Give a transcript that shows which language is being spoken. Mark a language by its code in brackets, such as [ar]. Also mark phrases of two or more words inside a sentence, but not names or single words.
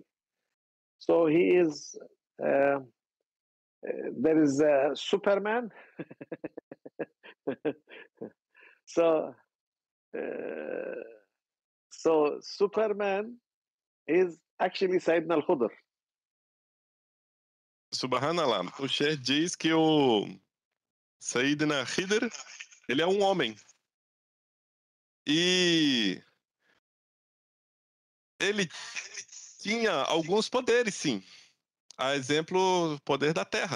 [en] So he is, there is Superman. So Superman is actually Sayyidina al-Khudr. Subhanallah. [pt] O Sheikh diz que o Sayyidina Khidr, ele é um homem. E ele tinha alguns poderes, sim. A exemplo, o poder da terra.